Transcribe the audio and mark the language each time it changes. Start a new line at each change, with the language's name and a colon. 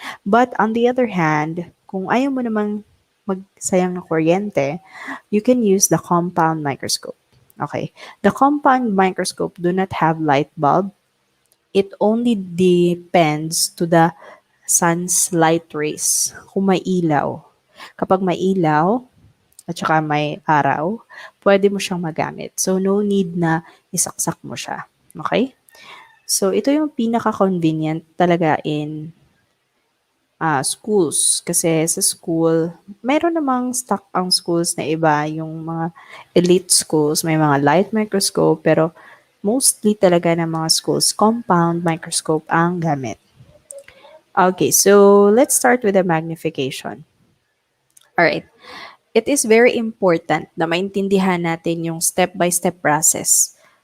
English: But on the other hand,
Filipino: kung ayaw mo namang magsayang ng kuryente,
English: you can use the compound microscope. Okay, the compound microscope do not have light bulb. It only depends to the sun's light rays,
Filipino: kung may ilaw. Kapag may ilaw at saka may araw, pwede mo siyang magamit. So, no need na isaksak mo siya.
English: Okay?
Filipino: So, ito yung pinaka-convenient talaga in schools. Kasi sa school, meron namang stock ang schools na iba, yung mga elite schools, may mga light microscope, pero mostly talaga ng mga schools, compound microscope ang gamit.
English: Okay, so let's start with the magnification. All right. It is very important
Filipino: na maintindihan natin yung
English: step-by-step process.